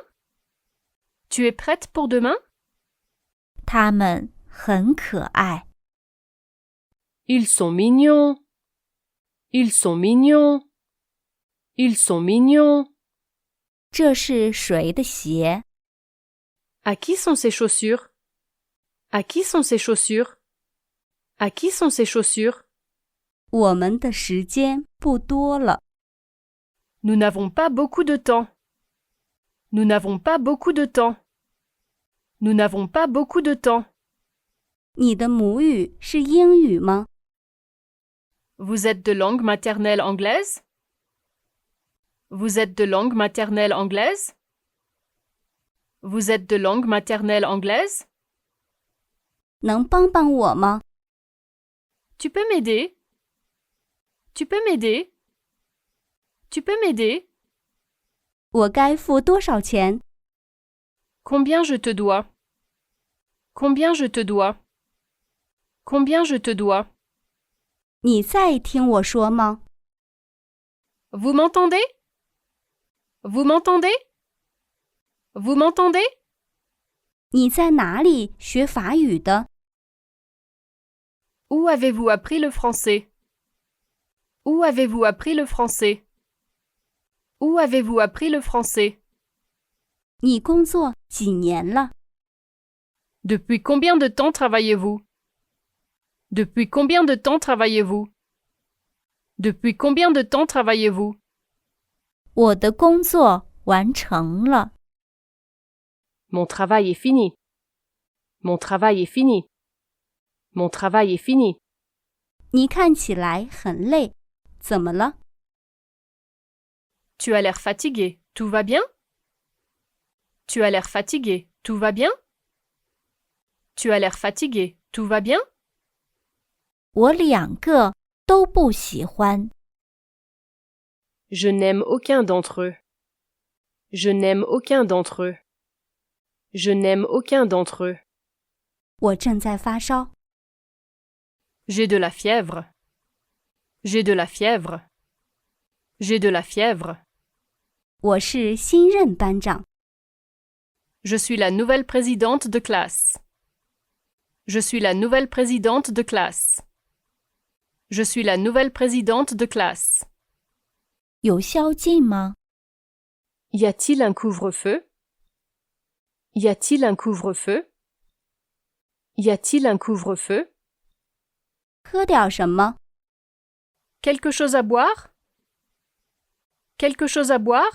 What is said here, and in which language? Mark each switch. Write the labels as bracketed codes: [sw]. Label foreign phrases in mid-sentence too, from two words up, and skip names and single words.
[fr] Tu es prête pour demain? [zh] 他们很可爱。 [fr] Ils sont mignons. Ils sont mignons. Ils sont mignons. [zh] 这是谁的鞋？ [fr] À qui sont ces chaussures? À qui sont ces chaussures? À qui sont ces chaussures? [zh] 我们的时间不多了。 [fr] Nous n'avons pas beaucoup de temps. Nous n'avons pas beaucoup de temps. Nous n'avons pas beaucoup de temps. [zh] 你的母语是英语吗？ [fr] Vous êtes de langue maternelle anglaise? Vous êtes de langue maternelle anglaise? Vous êtes de langue maternelle anglaise? [zh] 能帮帮我吗？ [fr] Tu peux m'aider? Tu peux m'aider? Tu peux m'aider? [zh] 我该付多少钱？ [fr] Combien je te dois? Combien je te dois? Combien je te dois? [zh] 你在听我说吗？ [fr] Vous m'entendez? Vous m'entendez? Vous m'entendez? [zh] 你在哪里学法语的？ [fr] Où avez-vous appris le français? Où avez-vous appris le français? Où avez-vous appris le français? [zh] 你工作几年了？ [fr] Depuis combien de temps travaillez-vous? Depuis combien de temps travaillez-vous? Depuis combien de temps travaillez-vous? [zh] 我的工作完成了。 [fr] Mon travail est fini. Mon travail est fini. Mon travail est fini. [zh] 你看起来很累，怎么了？ [fr] Tu as l'air fatigué. Tout va bien? Tu as l'air fatigué. Tout va bien? Tu as l'air fatigué. Tout va bien? [zh] 我两个都不喜欢。 [fr] Je n'aime aucun d'entre eux. Je n'aime aucun d'entre eux. Je n'aime aucun d'entre eux. [zh] 我正在发烧。 [fr] J'ai de la fièvre. J'ai de la fièvre. J'ai de la fièvre. [zh] 我是新任班长。 [fr] Je suis la nouvelle présidente de classe. Je suis la nouvelle présidente de classe. Je suis la nouvelle présidente de classe. [zh] 有宵禁吗？ [fr] Y a-t-il un couvre-feu? Y a-t-il un couvre-feu? Y a-t-il un couvre-feu? [zh] 喝点什么？ [fr] Quelque chose à boire? Quelque chose à boire?